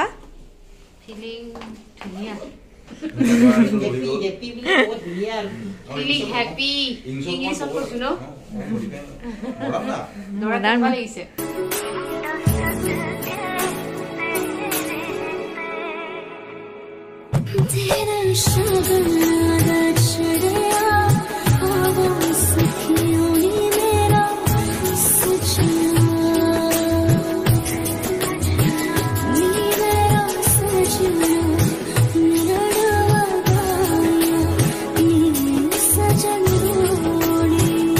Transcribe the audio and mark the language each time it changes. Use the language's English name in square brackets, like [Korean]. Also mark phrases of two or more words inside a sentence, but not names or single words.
[Assamese] ফিলিং ধুনীয়া [English] feeling happy [Assamese] ইংলিছত কৈছো ন দৰা ভাল লাগিছে [Punjabi] ਤੇਰਾ ਸ਼ਗਨ ਚੜ੍ਹਿਆ ਆਵਾਜ਼ ਸਖੀਆਂ ਨੇ ਮੇਰਾ ਸਜਣਾ ਨੀ ਮੇਰਾ ਸਜਣਾ ਮੇਰਾ ਡਵਾਇਆ ਨੀ ਸਜਣ ਰੋੜੀ